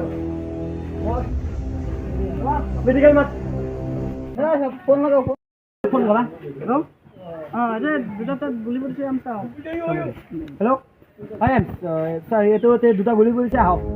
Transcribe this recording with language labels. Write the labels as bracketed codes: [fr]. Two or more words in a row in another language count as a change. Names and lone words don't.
[en] Medical mat. [hi] फोन लगाओ फोन करा हेलो अरे [as] দুটা গুলি পৰিছে আম চাও হেল্ল' হাই স্যাৰ এটোতে দুটা গুলি পৰিছে আহক